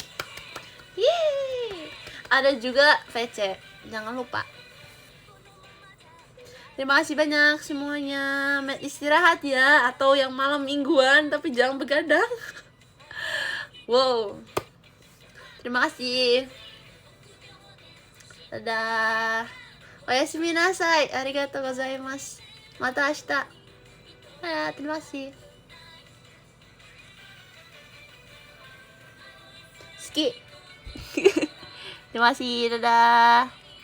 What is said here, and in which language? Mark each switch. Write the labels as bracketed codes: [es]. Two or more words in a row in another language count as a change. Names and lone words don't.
[id] Yeay. Ada juga VC, jangan lupa. Terima kasih banyak semuanya. Istirahat ya, atau yang malam mingguan, tapi jangan begadang. Wow. Terima kasih. Dadah. [ja] おやすみなさい。ありがとうございます。また明日. [id] Ya, terima kasih. Ski. Terima kasih. Dadah.